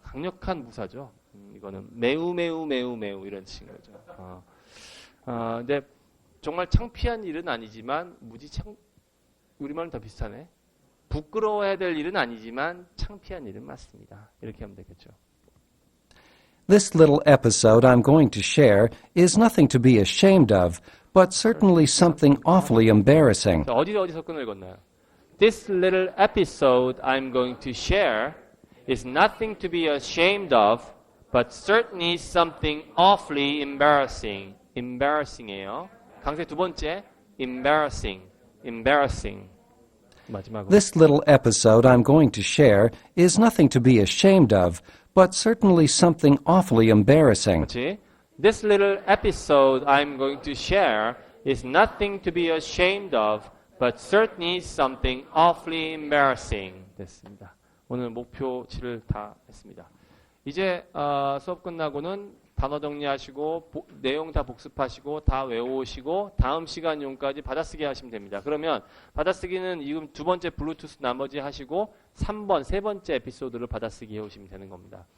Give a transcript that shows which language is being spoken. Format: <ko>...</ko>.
<ko>강력한 부사죠. 이거는 매우 매우 매우 매우 이런 뜻인 거죠. 근데 정말 창피한 일은 아니지만 우리말은 더 비슷하네. 부끄러워해야 될 일은 아니지만 창피한 일은 맞습니다. 이렇게 하면 되겠죠.</ko> <en>This little episode I'm going to share is nothing to be ashamed of, but certainly something awfully embarrassing.</en> <ko>자, 어디서 끈을 건나요?</ko> <en>This little episode I'm going to share is nothing to be ashamed of, but certainly something awfully embarrassing.</en> <ko>embarrassing이에요. 강세 두 번째, embarrassing. embarrassing. 마지막으로.</ko> <en>This little episode I'm going to share is nothing to be ashamed of, but certainly something awfully embarrassing.</en> <ko>그렇지?</ko> <en>This little episode I'm going to share is nothing to be ashamed of, but certainly something awfully embarrassing.</en> <ko>됐습니다. 오늘 목표치를 다 했습니다. 이제 수업 끝나고는 단어 정리하시고 내용 다 복습하시고 다 외우시고 다음 시간용까지 받아쓰기 하시면 됩니다. 그러면 받아쓰기는 지금 두 번째 블루투스 나머지 하시고 3번, 세 번째 에피소드를 받아쓰기 해오시면 되는 겁니다.</ko>